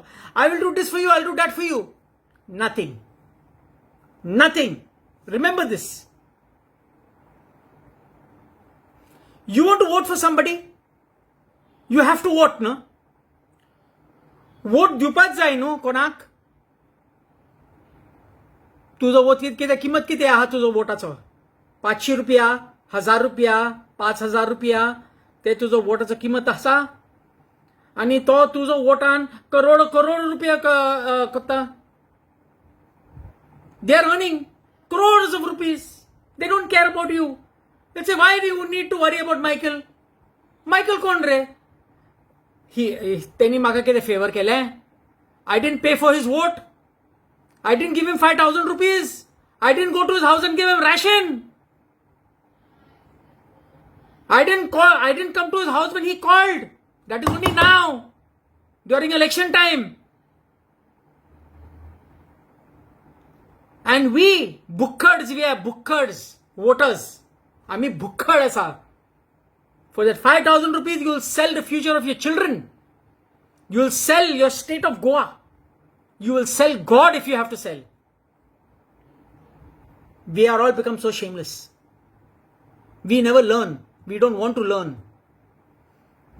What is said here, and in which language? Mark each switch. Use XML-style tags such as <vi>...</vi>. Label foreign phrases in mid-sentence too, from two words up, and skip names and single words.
<en>I will do this for you. I will do that for you. Nothing. Nothing. Remember this. You want to vote for somebody? You have to vote, no? Vote</en> <kok>दिवपाच जाय न्हू कोणाक? तुझो वोट किंमत किती आहा तुझो वोटाचो? 500 रुपया, 1000 रुपया, 5000 रुपया, ते तुझो वोटाचो किंमत आसा? आणि तो तुझो वोटान करोड रुपया करता.</kok> <en>They are earning crores of rupees. They don't care about you. They say, why do you need to worry about Michael?</en> <kok>Michael कोण रे? त्यांनी म्हाका कितें फेवर केलें?</kok> <en>I didn't pay for his vote. I didn't give him 5,000 rupees. I didn't go to his house and give him ration. I didn't come to his house when he called. That is only now, during election time. And we are bookers, voters.</en> <kok>आम्ही भुक्कड आसा.</kok> <en>For that 5,000 rupees, you will sell the future of your children. You will sell your state of Goa. You will sell God if you have to sell. We are all become so shameless. We never learn. We don't want to learn.</en>